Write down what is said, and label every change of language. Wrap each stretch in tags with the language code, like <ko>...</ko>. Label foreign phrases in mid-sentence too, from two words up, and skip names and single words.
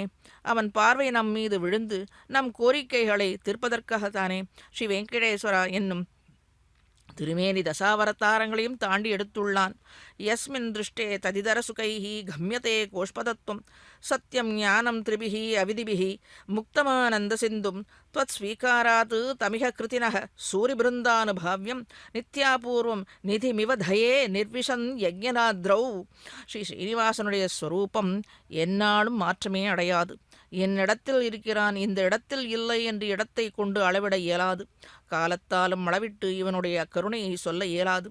<ta>அவன் பார்வை நம் மீது விழுந்து நம் கோரிக்கைகளை தீர்ப்பதற்காகத்தானே. ஸ்ரீ வெங்கடேஸ்வரா என்னும் திருமேனி தசாவரத்தாரங்களையும் தாண்டி எடுத்துள்ளான்.</ta> <sa>यस्मिन् दृष्टे तदितर सुखैः गम्यते गोष्पदत्वम् सत्यम् ज्ञानम् त्रिभिः अवधिभिः मुक्तमानन्द सिन्धुम् त्वत् स्वीकारात् तमिह कृतिनः सूरिबृन्दानुभाव्यं नित्यापूर्वम् निधिमिव दये निर्विशन् यज्ञनाद्रौ.</sa> <ta>ஸ்ரீ ஸ்ரீனிவாசனுடைய ஸ்வரூபம் எந்நாளும் மாற்றமே அடையாது. என்னிடத்தில் இருக்கிறான், இந்த இடத்தில் இல்லை என்று இடத்தை கொண்டு அளவிட இயலாது. காலத்தாலும் அளவிட்டு இவனுடைய கருணையை சொல்ல இயலாது.</ta>